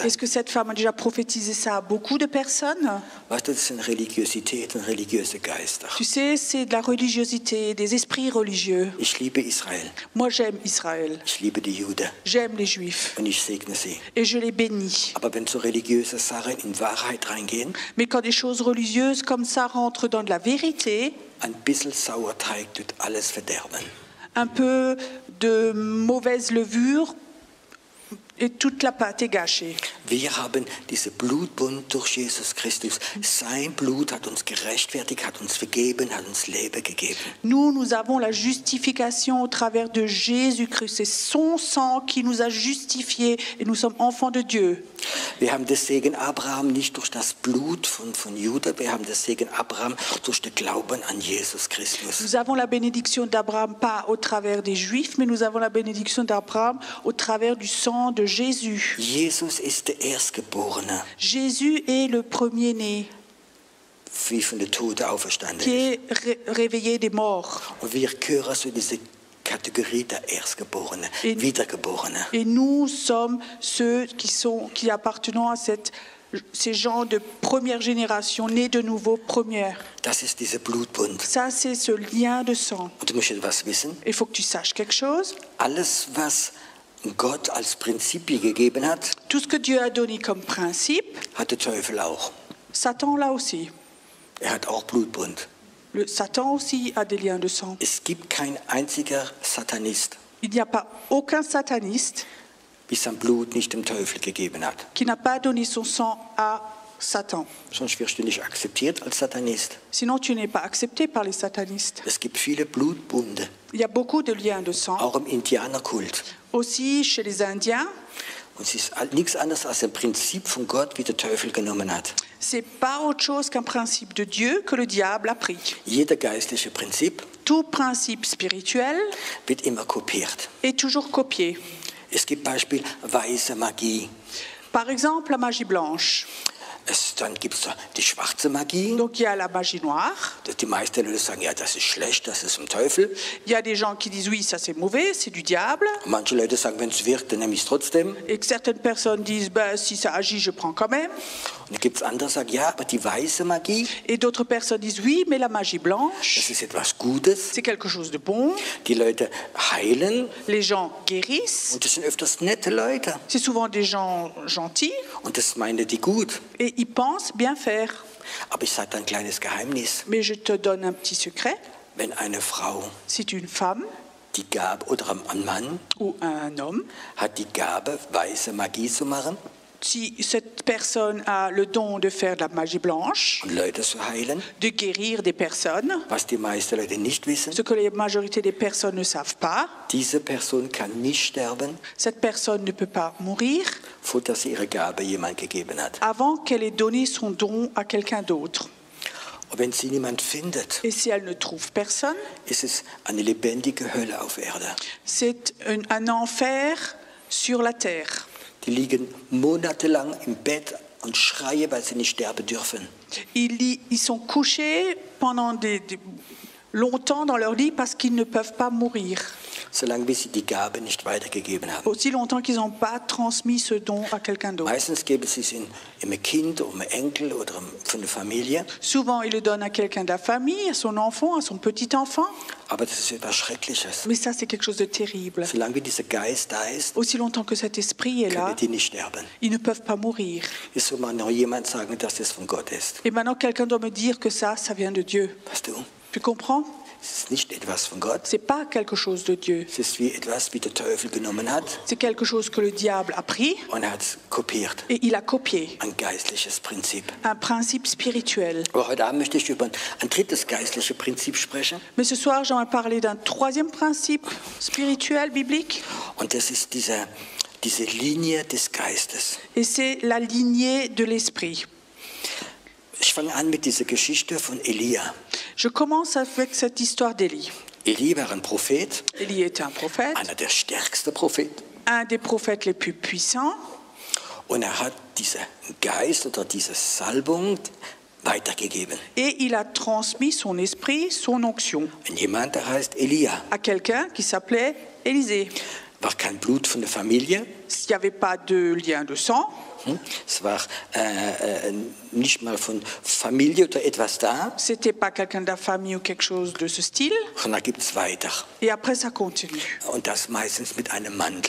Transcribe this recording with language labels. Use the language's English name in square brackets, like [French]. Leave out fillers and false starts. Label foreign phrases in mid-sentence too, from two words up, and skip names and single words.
[French] Est-ce que cette femme a déjà prophétisé ça à beaucoup de personnes? [German] Weißt du, das sind Religiosität und religiöse Geister. [French] Tu sais, c'est de la religiosité, des esprits religieux. [German] Ich liebe Israel. [French] Moi, j'aime Israël. [German] Ich liebe die Juden. [French] J'aime les Juifs. [German] Und ich segne sie. [French] Et je les bénis. [German] Aber wenn so religiöse Sachen in Wahrheit reingehen, [French] Mais quand des choses religieuses comme ça rentrent dans de la vérité, [German] ein bisschen Sauerteig tut alles verderben. [French] un peu de mauvaise levure et toute la pâte est gâchée. [German] Wir haben diese Blutbund durch Jesus Christus. Sein Blut hat uns gerechtfertigt, hat uns vergeben, hat uns Leben gegeben. [French] Nous avons la justification au travers de Jésus-Christ. C'est son sang qui nous a justifiés et nous sommes enfants de Dieu. [German] Wir haben das Segen Abraham nicht durch das Blut von Juda, wir haben das Segen Abraham durch den Glauben an Jesus Christus. [French] Nous avons la bénédiction d'Abraham pas au travers des Juifs, mais nous avons la bénédiction d'Abraham au travers du sang de Jésus. [German] Jesus ist der Erstgeborene, [French] Jésus est le premier-né [German] wie von den Toten auferstanden [French] qui [German] ist. [French] est réveillé des morts. [German] Und wir gehören zu dieser Kategorie der Erstgeborenen, [French] Et- [German] Wiedergeborenen. [French] Et nous sommes ceux qui appartenons à ces gens de première génération, nés de nouveau, première. [German] Das ist dieser Blutbund. [French] Ça, c'est ce lien de sang. [German] Und du musst etwas wissen, [French] Il faut que tu saches quelque chose. [German] alles was Gott als Prinzipien gegeben hat, [French] Tout ce que Dieu a donné comme principe, [German] hat der Teufel auch. [French] Satan l'a aussi. [German] Er hat auch Blutbund. [French] Satan aussi a des liens de sang. [German] Es gibt kein einziger Satanist, [French] Il n'y a pas aucun sataniste [German] wie sein Blut nicht dem Teufel gegeben hat. [French] qui n'a pas donné son sang à Satan. [German] Sonst wirst du nicht akzeptiert als Satanist. [French] Sinon, tu n'es pas accepté par les satanistes. [German] Es gibt viele Blutbunde, [French] Il y a beaucoup de liens de sang. [German] auch im Indianerkult. [French] Aussi chez les Indiens, [German] Und es ist nichts anderes als ein Prinzip von Gott, wie der Teufel genommen hat. [French] c'est pas autre chose qu'un principe de Dieu que le diable a pris. [German] Jeder geistliche Prinzip [French] Tout principe spirituel [German] wird immer kopiert. [French] est toujours copié. [German] Es gibt Beispiel weiße Magie. [French] Par exemple, la magie blanche. [German] Dann gibt es die schwarze Magie. [French] Donc il y a la magie noire. [German] Die meisten Leute sagen, ja, das ist schlecht, das ist vom Teufel. [French] Il y a des gens qui disent oui, ça c'est mauvais, c'est du diable. [German] Und manche Leute sagen, wenn es wirkt, dann nehme ich es trotzdem. [French] Et que certaines personnes disent ben, si ça agit, je prends quand même. [German] Und dann gibt es andere, die sagen, ja, aber die weiße Magie, [French] Et d'autres personnes disent oui, mais la magie [German] das [French] blanche, [German] ist etwas Gutes. [French] c'est quelque chose de bon. [German] Die Leute heilen [French] Les gens guérissent. [German] und das sind öfters nette Leute. [French] C'est souvent des gens gentils [German] Und das meinen die gut. [French] et ils pensent bien faire. [German] Aber ich sage ein kleines Geheimnis. [French] Mais je te donne un petit secret. [German] Wenn eine Frau [French] Si une femme [German] die Gabe, oder ein Mann [French] ou un homme, [German] hat die Gabe, weiße Magie zu machen [French] si cette personne a le don de faire de la magie blanche, [German] und Leute zu heilen, [French] de guérir des personnes, [German] was die meisten Leute nicht wissen, [French] ce que la majorité des personnes ne savent pas, [German] diese Person kann nicht sterben, [French] cette personne ne peut pas mourir [German] vor dass sie ihre Gabe jemand gegeben hat. [French] avant qu'elle ait donné son don à quelqu'un d'autre. [German] Und wenn sie niemand findet, [French] Et si elle ne trouve personne, [German] ist es eine lebendige Hölle auf Erde. [French] c'est un enfer sur la terre. [German] Die liegen monatelang im Bett und schreien, weil sie nicht sterben dürfen. [French] Ils sont couchés pendant longtemps dans leur lit parce qu'ils ne peuvent pas mourir. [German] Solange bis sie die Gabe nicht weitergegeben haben. [French] Aussi longtemps qu'ils n'ont pas transmis ce don à quelqu'un d'autre. [German] Meistens geben sie es in einem Kind, um einen Enkel oder von der Familie. [French] Souvent, il le donne à quelqu'un de la famille, à son enfant, à son petit-enfant. [German] Aber das ist etwas Schreckliches. [French] Mais ça, c'est quelque chose de terrible. [German] Solange wie dieser Geist da ist, [French] Aussi longtemps que cet esprit est là, [German] können die nicht sterben. [French] ils ne peuvent pas mourir. [German] Es soll mal noch jemand sagen, dass das von Gott ist. [French] Et maintenant, quelqu'un doit me dire que ça vient de Dieu. [German] Weißt du, [French] Tu comprends? [German] es ist nicht etwas von Gott. [French] C'est pas quelque chose de Dieu. [German] Es ist wie etwas, wie der Teufel genommen hat [French] C'est quelque chose que le diable a pris [German] und er hat es kopiert. [French] et il a copié. [German] Ein geistliches Prinzip. [French] Un principe spirituel. [German] Aber heute Abend möchte ich über ein drittes geistliches Prinzip sprechen. [French] Mais ce soir, j'aimerais parler d'un troisième principe spirituel, biblique. [German] Und das ist diese Linie des Geistes. [French] Et c'est la lignée de l'esprit. [German] Ich fange an mit dieser Geschichte von Elia. [French] Je commence avec cette histoire d'Élie. [German] Elia war ein Prophet, [French] Élie était un prophète, [German] einer der stärksten Propheten. [French] un des prophètes les plus puissants. [German] Und er hat diesen Geist oder diese Salbung weitergegeben. [French] Et il a transmis son esprit, son onction, [German] Und jemand, der heißt Elia, [French] à quelqu'un qui s'appelait Élisée. [German] war kein Blut von der Familie. [French] Il n'y avait pas de lien de sang. [German] Es war nicht mal von Familie oder etwas da. [French] C'était pas quelqu'un de la famille ou quelque chose de ce style. [German] Und da gibt es weiter. [French] Et après, ça continue. [German] Und das meistens mit einem Mantel.